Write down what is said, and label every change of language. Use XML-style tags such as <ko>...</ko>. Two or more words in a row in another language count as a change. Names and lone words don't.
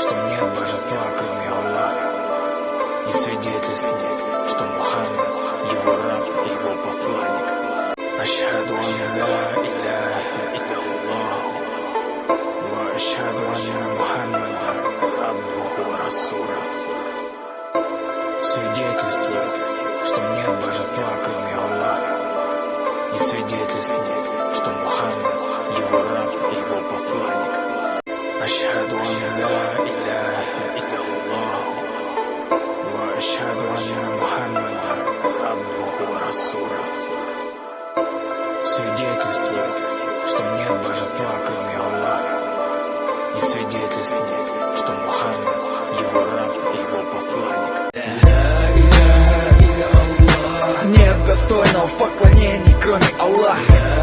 <ru>нет божества, кроме Аллаха, и свидетельствую, что Мухаммад его раб и его посланник.</ru> <ar>أشهد أن لا إله إلا الله وأشهد أن محمدا عبده ورسوله.</ar> <ru>Свидетельствую, что нет божества, кроме Аллаха, и свидетельствую, что Мухаммад его раб и его посланник.</ru> <ar>أشهد أن لا إله إلا الله وأشهد أن محمدا عبده ورسوله.</ar> <ru>Свидетельствую, что нет божества, кроме Аллаха, и свидетельствую, что Мухаммад его раб и его посланник. Нет достойного в поклонении, кроме Аллаха.</ru>